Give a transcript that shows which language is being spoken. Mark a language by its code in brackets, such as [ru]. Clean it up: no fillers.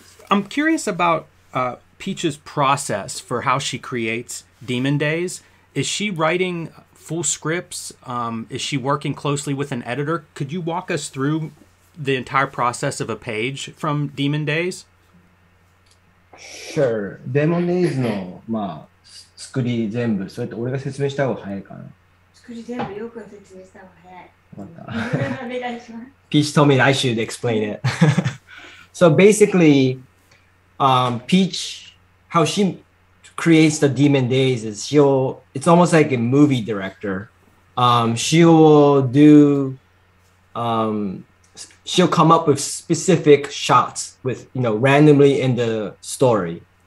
[en] I'm curious about Peach's process for how she creates Demon Days. Is she writing full scripts? Is she working closely with an editor? Could you walk us through the entire process of a page from Demon Days? Sure. [ja] Demon Days の作り全部それと俺が説明した方が早いかな。作り全部よく説明した方が早い。わかった。お願いします。 [en] Peach told me I should explain it. So basically, Peach, how she creates the Demon Days is it's almost like a movie director. She will do she'll come up with specific shots with, randomly in the story.